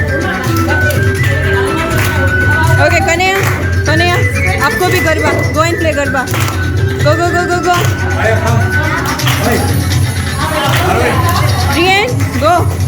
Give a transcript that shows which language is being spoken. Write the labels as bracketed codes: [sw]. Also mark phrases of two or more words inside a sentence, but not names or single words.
[en] OK Kanhaiya, Kanhaiya [hi] आपको भी [en] Garba, go and play Garba, go go go go go. Ryan go.